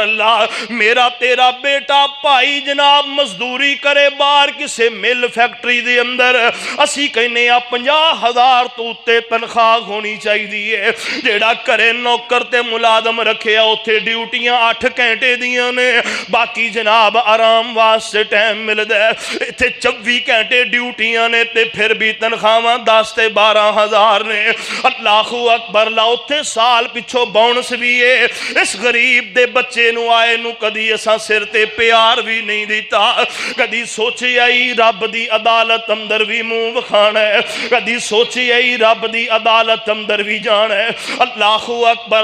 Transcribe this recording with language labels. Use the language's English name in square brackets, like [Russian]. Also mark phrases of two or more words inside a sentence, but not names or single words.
[Punjabi] اللہ میرا تیرا بیٹا بھائی جناب مزدوری کرے باہر کسے مل فیکٹری دے اندر اسی کہنے 50,000 تو اتے تنخواہ ہونی چاہیے. جیہڑا گھرے نوکر تے ملازم رکھے اوتھے ڈیوٹیاں 8 گھنٹے دیاں نے باقی جناب آرام واسطے ٹائم ملدا ہے. ایتھے 24 گھنٹے ڈیوٹیاں نے تے فیر وی تنخواہاں 10 تے 12,000 نے. [Arabic] الله أكبر. [Punjabi] لا اوتھے سال پچھوں بونس وی ہے۔ اس غریب دے بچے نوں آئے نوں کدی اساں سر تے پیار وی نہیں دتا کدی سوچی آئی رب دی عدالت اندر وی منہ وکھانا ہے کدی سوچی آئی رب دی عدالت اندر وی جانا ہے. [Arabic] الله أكبر.